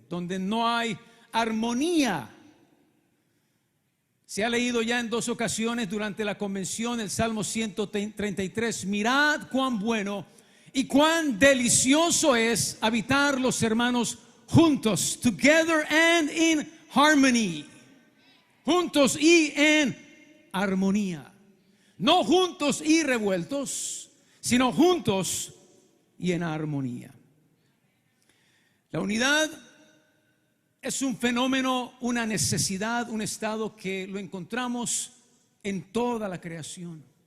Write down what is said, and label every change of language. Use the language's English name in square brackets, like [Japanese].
[Spanish] Donde no hay armonía. Se ha leído ya en 2 ocasiones durante la convención el Salmo 133. Mirad cuán bueno y cuán delicioso es habitar los hermanos juntos. [English] Together and in harmony. [Spanish] Juntos y en armonía. No juntos y revueltos, sino juntos y en armonía. La unidad es un fenómeno, una necesidad, un estado que lo encontramos en toda la creación.